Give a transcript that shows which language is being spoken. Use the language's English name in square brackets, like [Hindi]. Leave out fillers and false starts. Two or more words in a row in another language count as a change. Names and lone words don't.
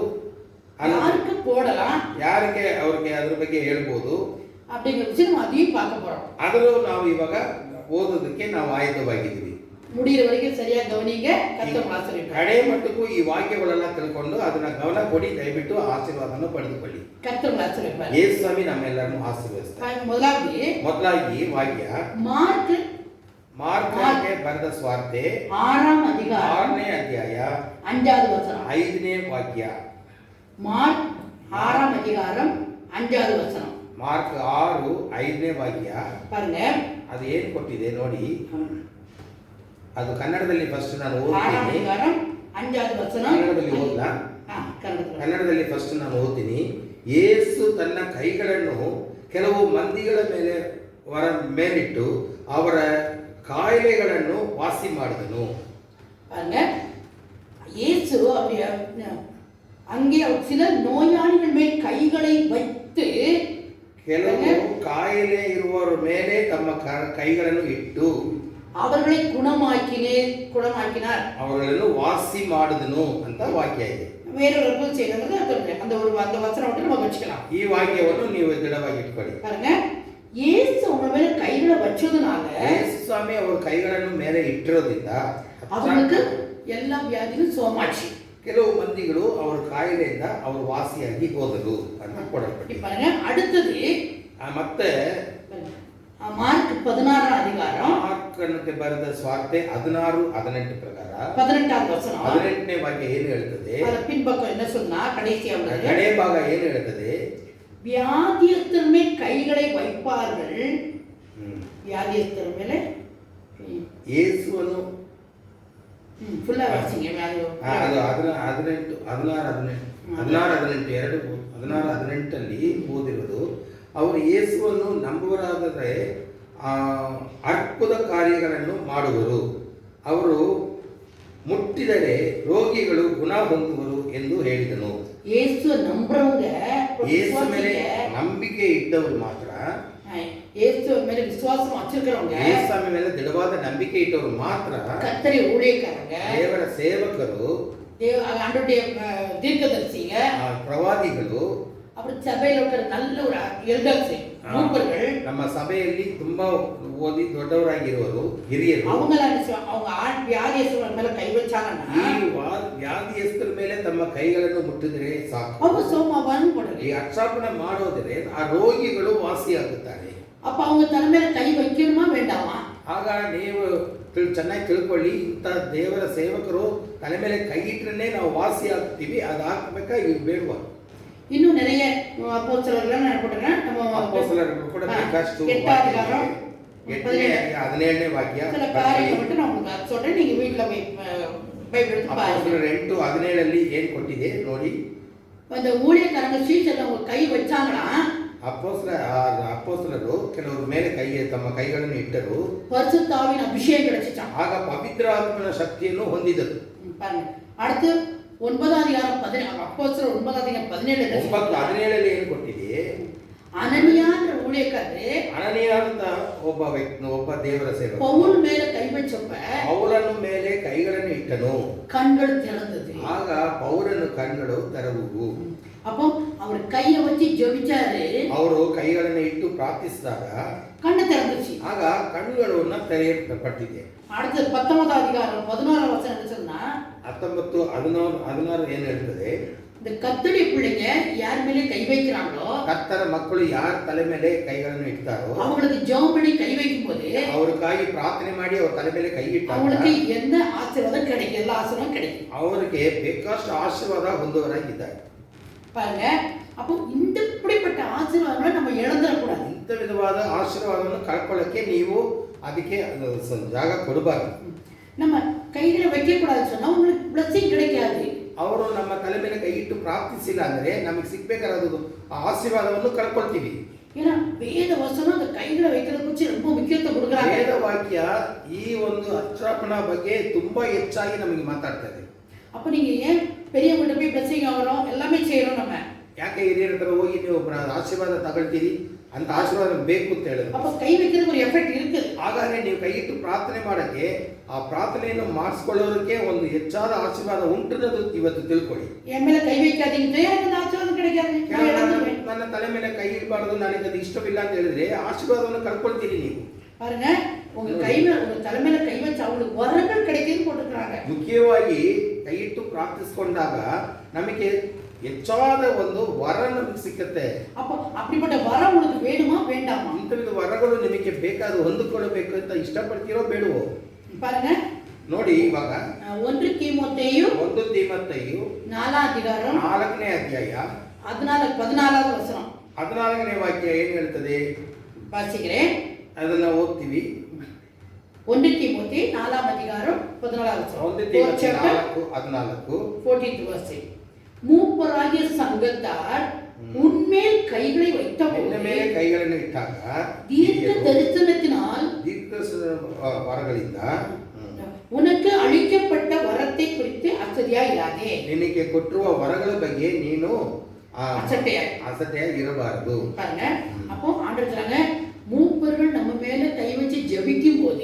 [Tamil] யாருக்கு போடலாம், [Kannada] ಯಾರಿಗೆ ಅವ್ರಿಗೆ ಅದ್ರ ಬಗ್ಗೆ ಹೇಳ್ಬೋದು [Tamil] அப்படிங்கிற விஷயம் நம்ம அதையும் பார்க்க போறோம். [Kannada] ಆದರೂ ನಾವು ಇವಾಗ ಓದೋದಕ್ಕೆ ನಾವು ಆಯುಧವಾಗಿದ್ದೀವಿ. [Tamil] முடிகிற வரைக்கும் சரியா கவனிங்க. கர்த்தர் ஆசீர்வதிப்பார். [Kannada] ಕಡೆ ಮಟ್ಟಕ್ಕೂ ಈ ವಾಕ್ಯಗಳೆಲ್ಲ ತಿಳ್ಕೊಂಡು ಅದನ್ನ ಗಮನ ಕೊಡಿ, ದಯವಿಟ್ಟು ಆಶೀರ್ವಾದವನ್ನು ಪಡೆದುಕೊಳ್ಳಿ. [Tamil] கர்த்தர் ஆசீர்வதிப்பார். [Kannada] ಯೇಸು ಸ್ವಾಮಿ ನಮ್ಮೆಲ್ಲರನ್ನು ಆಶೀರ್ವದಿಸ್ತಾರೆ. ಮೊದಲಾಗಿ ವಾಕ್ಯ ಮಾರ್ಕನಿಗೆ ಬರೆದ ಸ್ವಾರ್ತೆ 6ನೇ ಅಧ್ಯಾಯ 6ನೇ ಅಧ್ಯಾಯ [Tamil] 5வது ವಚನ. [Kannada] 5ನೇ ವಾಕ್ಯ. [Tamil] ಮಾರ್ಕ್ 6ம் அதிகாரம் 5வது ವಚನ. [Kannada] ಮಾರ್ಕ್ 6 5ನೇ ವಾಕ್ಯ. [Tamil] பாருங்க, [Kannada] ಅದು ಏನು ಕೊಟ್ಟಿದೆ ನೋಡಿ. ಅದು ಕನ್ನಡದಲ್ಲಿ ಫಸ್ಟ್ ನಾನು [Tamil] 6ம் அதிகாரம் 5வது ವಚನ. [Kannada] ಕನ್ನಡದಲ್ಲಿ ಓದಲಾ? ಕನ್ನಡದಲ್ಲಿ ಫಸ್ಟ್ ನಾನು ಓದ್ತೀನಿ. ಯೇಸು ತನ್ನ ಕೈಗಳನ್ನು ಕೆಲವು ಮಂದಿಗಳ ಮೇಲಿಟ್ಟು ಅವರ ಕಾಯಿಲೆಗಳನ್ನು ವಾಸಿ ಮಾಡಿದನು. [Tamil] பாருங்க, இயேசு அங்கே சில நோயாளிகள் மேல் கைகளை வைத்து [Kannada] ಕೆಲವು ಕಾಯಿಲೆ ಇರುವವರ ಮೇಲೆ ತಮ್ಮ ಕೈಗಳನ್ನು ಇಟ್ಟು [Tamil] அவர்களை குணமாக்கினார், [Kannada] ಅವರನ್ನು ವಾಸಿ ಮಾಡಿದನು ಅಂತ ವಾಕ್ಯ ಇದೆ. [Tamil] வேறொரு அற்புதம் செய்யறது அந்த வசனம் மட்டும் நம்ம வச்சுக்கலாம். [Kannada] ಈ ವಾಕ್ಯವನ್ನು ನೀವು ದೃಢವಾಗಿ ಇಟ್ಕೊಳ್ಳಿ. [Tamil] பாருங்க, இயேசு அவங்க மேல கைகளை வச்சதுனால, [Kannada] ಯೇಸು ಸ್ವಾಮಿ ಅವರ ಕೈಗಳನ್ನು ಮೇಲೆ ಇಟ್ಟಿರೋದ್ರಿಂದ [Tamil] அவங்களுக்கு எல்லா வியாதியும் சுகமாச்சு. [Kannada] ಕೆಲವು ಮಂದಿಗಳು ಅವರ ಕಾಯಿಲೆಯಿಂದ ಅವರು ವಾಸಿಯಾಗಿ ಹೋದರು ಅಂತ ಕೊಡಲ್ಪಟ್ಟಿದೆ. [Tamil] பாருங்க, அடுத்தது [Kannada] ಮತ್ತೆ [Tamil] மார்க் 16ம் அதிகாரம் [Kannada] ಮಾರ್ಕ್ ಮಾರ್ಕನಿಗೆ ಬರೆದ ಸ್ವಾರ್ತೆ 16:18 ಪ್ರಕಾರ [Tamil] 18வது வசனம். [Kannada] 18ನೇ ವಾಕ್ಯ ಏನು ಹೇಳ್ತದೆ? [Tamil] ಅದರ பின்பக்கம் என்ன சொன்னா கடைசியா உள்ளது. [Kannada] ಕಡೆ ಭಾಗ ಏನು ಹೇಳ್ತದೆ? [Tamil] வியாதியஸ்தர் மேல் கைகளை வைப்பார்கள். வியாதியஸ்தர் மேல [Kannada] ಯೇಸುವನ್ನು ಫುಲ್ಲಾ ವಾಸಿಂಗ್ ಅದು 16:18 ಓದಿರೋದು. ಅವರು ಯೇಸುವನ್ನು ನಂಬುವರಾದರೆ ಅದ್ಭುತ ಕಾರ್ಯಗಳನ್ನು ಮಾಡುವರು, ಅವರು ಮುಟ್ಟಿದರೆ ರೋಗಿಗಳು ಗುಣ ಹೊಂದುವರು ಎಂದು ಹೇಳಿದನು. [Tamil] ಯೇಸು ನಂಬುறவங்க, [Kannada] ಯೇಸು ಮೇಲೆ ನಂಬಿಕೆ ಇಟ್ಟವರು ಮಾತ್ರ, ಯೇಸು ಮೇಲೆ ವಿಶ್ವಾಸ வச்சிருக்கிறவங்க, ಯೇಸು ಮೇಲೆ ದೃಢವಾದ ನಂಬಿಕೆ ಇಟ್ಟವರು ಮಾತ್ರ [Tamil] கர்த்தரை ஊழியக்காரங்க, [Kannada] ದೇವರ ಸೇವಕರು, [Tamil] ஆண்டவருடைய தீர்க்கதரிசிங்க, [Kannada] ಪ್ರವಾದಿಗಳು, [Tamil] அப்புறம் சபையில இருக்கிற நல்ல ஒரு எல்டர்ஸ் மூப்பர்கள், [Kannada] ನಮ್ಮ ಸಭೆಯಲ್ಲಿ ತುಂಬಾ ಓದಿ ದೊಡ್ಡವರಾಗಿರುವರು ಹಿರಿಯರು, [Tamil] அவங்க வியாதியஸ்தர் மேல கை வச்சாங்கன்னா [Kannada] ಈ ವ್ಯಾಧಿಯಸ್ಥರ ಮೇಲೆ ತಮ್ಮ ಕೈಗಳನ್ನು ಮುಟ್ಟಿದರೆ ಸಾಕು, [Tamil] அவங்க சோமாவான்னு போடுறது. [Kannada] ಈ ಅಕ್ಷಾಪಣೆ ಮಾಡೋದರೆ ಆ ರೋಗಿಗಳು ವಾಸಿಯಾಗುತ್ತಾರೆ. [Tamil] அப்ப அவங்க தன் மேல கை வைக்கணுமா வேண்டாமா? [Kannada] ಆಗ ನೀವು ಚೆನ್ನಾಗಿ ತಿಳ್ಕೊಳ್ಳಿ, ಇಂಥ ದೇವರ ಸೇವಕರು ತಲೆ ಮೇಲೆ ಕೈ ಇಟ್ಟರೆ ನಾವು ವಾಸಿ ಆಗ್ತೀವಿ, ಅದು ಹಾಕ್ಬೇಕಾ ಇವು ಬೇಡವಾ? [Tamil] இன்னும் நிறைய அப்போஸ்தலர்கள் நான் போட்டுறேன். நம்ம அப்போஸ்தலர்கள் கூட [Kannada] ಬೇಕಷ್ಟು 17ನೇ ವಾಕ್ಯ [Tamil] சில காரியங்களை மட்டும் நான் உங்களுக்கு சொல்றேன், நீங்க வீட்ல போய் பைபிள் எடுத்து பாருங்க. [Kannada] 8:17 ಏನು ಕೊಟ್ಟಿದೆ ನೋಡಿ. [Tamil] அந்த ஊழியக்காரங்க சீஷர்ல அவங்க கை வச்சாங்கன்னா [Kannada] ಅಪೊಸ್ತಲರು ಕೆಲವರು ಮೇಲೆ ತಮ್ಮ ಕೈಗಳನ್ನು ಇಟ್ಟರು, [Tamil] பரிசுத்த ஆவியின் அபிஷேகம் கிடைச்சிட்டான். [Kannada] ಆಗ ಪವಿತ್ರ ಆತ್ಮನ ಶಕ್ತಿಯನ್ನು ಹೊಂದಿದರು. [Tamil] பாருங்க, அடுத்து 9வது அதிகாரம் 17 அப்போஸ்தலர் 9வது அதிகாரம் [Kannada] 17 ಏನು ಕೊಟ್ಟಿದೆ? [Tamil] அனனியான்ற ஊழியக்காரரு, [Kannada] ಅನನೀಯಂತ ಒಬ್ಬ ದೇವರ ಸೇವಕ [Tamil] பவுல் மேல கை வச்சப்ப [Kannada] ಪೌಲನ ಮೇಲೆ ಕೈಗಳನ್ನು ಇಟ್ಟನು, [Tamil] கண்கள் திறந்தது. [Kannada] ಆಗ ಪೌಲನ ಕಣ್ಣುಗಳು ತೆರವುವು. [Tamil] அப்போ அவர் கையை வச்சு ஜெபிச்சாரு, [Kannada] ಅವರು ಕೈಗಳನ್ನು ಇಟ್ಟು ಪ್ರಾರ್ಥಿಸಿದಾಗ [Tamil] கண்ணு திறந்துச்சு, [Kannada] ಆಗ ಕಣ್ಣುಗಳನ್ನ ತೆರೆಯಲ್ಪಟ್ಟಿದೆ. [Tamil] அடுத்து 19வது அதிகாரம் 16வது வசனம் என்ன சொன்னா, [Kannada] 16 ಏನು ಹೇಳ್ತದೆ? [Tamil] இந்த கர்த்தருடைய பிள்ளைங்க யார் மேலே கை வைக்கிறாங்களோ, [Kannada] ಕರ್ತರ ಮಕ್ಕಳು ಯಾರ ತಲೆ ಮೇಲೆ ಕೈಗಳನ್ನು ಇಡ್ತಾರೋ [Tamil] அவங்களுக்கு ஜெபம் பண்ணி கை வைக்கும்போது [Kannada] ಅವರಿಗಾಗಿ ಪ್ರಾರ್ಥನೆ ಮಾಡಿ ಅವರ ತಲೆ ಮೇಲೆ ಕೈ ಇಟ್ಟಾಗ [Tamil] அவங்களுக்கு என்ன ஆசீர்வாதம் கிடைக்கும்? எல்லா ஆசீர்வாதம் கிடைக்கும். [Kannada] ಅವರಿಗೆ ಬೇಕಾಷ್ಟು ಆಶೀರ್ವಾದ ಹೊಂದುವರಾಗಿದ್ದಾರೆ. [Tamil] பாருங்க, அப்போ இந்த இப்படிப்பட்ட ஆசீர்வாதங்களை நம்ம இழந்துடக்கூடாது. [Kannada] ಇಂಥ ವಿಧವಾದ ಆಶೀರ್ವಾದವನ್ನು ಕಳ್ಕೊಳ್ಳಕ್ಕೆ ನೀವು ಅದಕ್ಕೆ ಜಾಗ ಕೊಡಬಾರದು. [Tamil] நம்ம கைகளை வைக்க கூடாதுன்னு சொன்னா உங்களுக்கு பிளஸிங் கிடைக்காது. [Kannada] ಅವರು ನಮ್ಮ ತಲೆ ಮೇಲೆ ಕೈ ಇಟ್ಟು ಪ್ರಾರ್ಥಿಸಿಲ್ಲ ಅಂದ್ರೆ ನಮಗೆ ಸಿಗ್ಬೇಕಾದ ಆಶೀರ್ವಾದವನ್ನು ಕಳ್ಕೊಳ್ತೀವಿ. [Tamil] ஏன்னா வேத வசனம் அந்த கைகளை வைக்கிறத குறித்து ரொம்ப முக்கியத்துவம் கொடுக்குறாங்க. [Kannada] ವೇದ ವಾಕ್ಯ ಈ ಒಂದು ಅಕ್ಷಾಪಣ ಬಗ್ಗೆ ತುಂಬಾ ಹೆಚ್ಚಾಗಿ ನಮಗೆ ಮಾತಾಡ್ತದೆ. [Tamil] அப்ப நீங்க ஏன் பெரியவங்க போய் பிளஸிங் ஆகிறோம், எல்லாமே செய்யறோம் நம்ம? [Kannada] ಯಾಕೆ ಹಿರಿಯರ ಹತ್ರ ಹೋಗಿ ನೀವು ಆಶೀರ್ವಾದ ತಗೊಳ್ತೀರಿ? ಅಂತ ಆಶೀರ್ವಾದ ಬೇಕು ಅಂತ ಹೇಳಿದ್ರು. [Tamil] அப்ப கை வைக்கிறதுக்கு ஒரு எஃபெக்ட் இருக்கு. [Kannada] ಹಾಗಾದ್ರೆ ನೀವು ಕೈ ಇಟ್ಟು ಪ್ರಾರ್ಥನೆ ಮಾಡಕ್ಕೆ ಆ ಪ್ರಾರ್ಥನೆಯನ್ನು ಮಾಡಿಸ್ಕೊಳ್ಳೋದಕ್ಕೆ ಒಂದು ಹೆಚ್ಚಾದ ಆಶೀರ್ವಾದ ಉಂಟನ್ನೋದು ಇವತ್ತು ತಿಳ್ಕೊಳ್ಳಿ. [Tamil] என் மேல கை வைக்காதீங்க, எனக்கு ஆசீர்வாதம் கிடைக்காது. [Kannada] ನನ್ನ ತಲೆ ಮೇಲೆ ಕೈ ಇಡಬಾರದು, ನನಗೆ ಅದು ಇಷ್ಟವಿಲ್ಲ ಅಂತ ಹೇಳಿದ್ರೆ ಆಶೀರ್ವಾದವನ್ನು ಕಳ್ಕೊಳ್ತೀರಿ ನೀವು. [Tamil] பாருங்க, உங்க கை மேல உங்க தலை மேல கை வச்சு அவங்களுக்கு வரங்கள் கிடைக்குதுன்னு போட்டுக்கிறாங்க. [Kannada] ಮುಖ್ಯವಾಗಿ ಕೈ ಇಟ್ಟು ಪ್ರಾರ್ಥಿಸಿಕೊಂಡಾಗ ನಮಗೆ ಹೆಚ್ಚಾದ ಒಂದು ವರ ನಮಗೆ ಸಿಕ್ಕತ್ತೆ. [Tamil] அப்ப அப்படிப்பட்ட வரம் உங்களுக்கு வேணுமா வேண்டாமா? [Kannada] ಇಂಥ ವರಗಳು ನಿಮಗೆ ಬೇಕಾದ ಹೊಂದಿಕೊಳ್ಳಬೇಕು ಅಂತ ಇಷ್ಟಪಡ್ತೀರೋ ಬೇಡವೋ? [Tamil] பாருங்க, [Kannada] ನೋಡಿ ಇವಾಗ [Tamil] 1 தீமோத்தேயு [Kannada] 4ನೇ ಅಧ್ಯಾಯ [Tamil] 14வது வசனம் [Kannada] 14ನೇ ವಾಕ್ಯ ಏನು ಹೇಳ್ತದೆ? [Tamil] வாசிக்கிறேன், [Kannada] ಅದನ್ನ ಓದ್ತೀವಿ. [Tamil] 1 தீமோத்தேயு 4வது அதிகாரம் 14வது வசனம். 1 தீமோத்தேயு 4:14 [English] 14th verse. [Tamil] மூப்பராகிய சங்கத்தார் உன்மேல் கைகளை வைத்தபோது [Kannada] ಮೇಲೆ ಕೈಗಳನ್ನು ಇಟ್ಟಾಗ [Tamil] தீர்க்க தரிசனத்தினால் [Kannada] ದೀರ್ಘ ವರಗಳಿಂದ [Tamil] உனக்கு அளிக்கப்பட்ட வரத்தை குறித்து அசதியாயிராதே. [Kannada] ನಿನಗೆ ಕೊಟ್ಟಿರುವ ವರಗಳ ಬಗ್ಗೆ ನೀನು ಅಸಡ್ಡೆಯಾಗಿ ಇರಬಾರದು. [Tamil] பாருங்க, அப்போ ஆண்டவர் சொல்றாங்க, மூப்பர்கள் நம்ம மேல கை வச்சு ஜெபிக்கும் போது